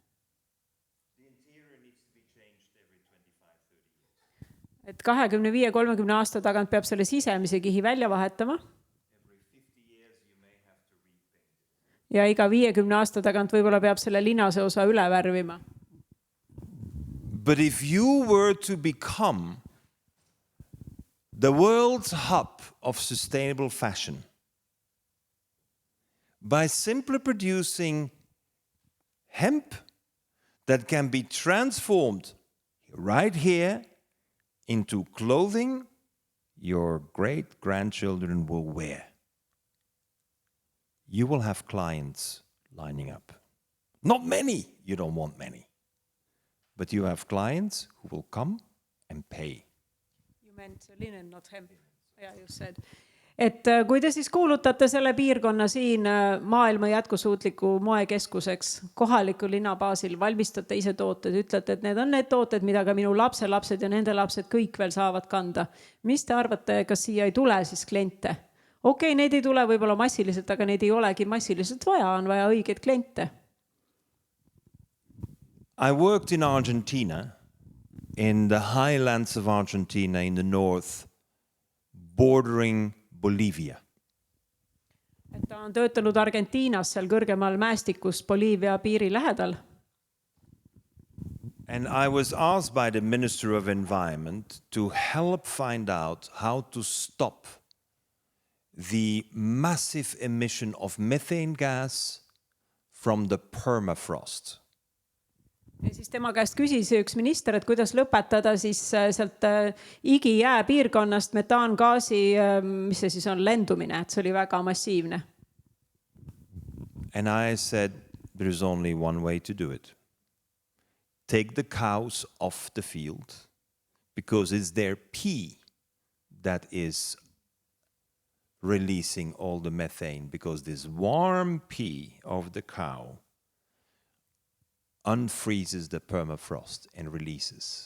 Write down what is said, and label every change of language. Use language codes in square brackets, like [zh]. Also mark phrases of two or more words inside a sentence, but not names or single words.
[et] Et 25-30 aasta tagant peab selle sisemise kihi välja vahetama. Ja iga 50 aasta tagant võib-olla peab selle linase osa üle värvima. [en] But if you were to become the world's hub of sustainable fashion by simply producing hemp that can be transformed right here into clothing your great-grandchildren will wear, you will have clients lining up. Not many, you don't want many, but you have clients who will come and pay. You meant linen, not hemp. Yeah, you said. [et] Et kui te siis kuulutate selle piirkonna siin maailma jätkusuutliku moekeskuseks, kohaliku linna baasil, valmistate ise tooted, ütlete, et need on need tooted, mida ka minu lapselapsed ja nende lapsed kõik veel saavad kanda. Mis te arvate, kas siia ei tule siis kliente? Okei, neid ei tule võib-olla massiliselt, aga neid ei olegi massiliselt vaja, on vaja õigeid kliente. [en] I worked in Argentina, in the highlands of Argentina in the north, bordering Bolivia. [et] Et ta on töötanud Argentiinas seal kõrgemal mäestikus Boliivia piiri lähedal. [en] And I was asked by the Minister of Environment to help find out how to stop the massive emission of methane gas from the permafrost. [et] Ja siis tema käest küsis üks minister, et kuidas lõpetada siis sealt igijää piirkonnast metaangaasi, mis see siis on, lendumine, et see oli väga massiivne. [en] And I said, there is only one way to do it. Take the cows off the field because it's their pee that is releasing all the methane, because this warm pee of the cow unfreezes the permafrost and releases.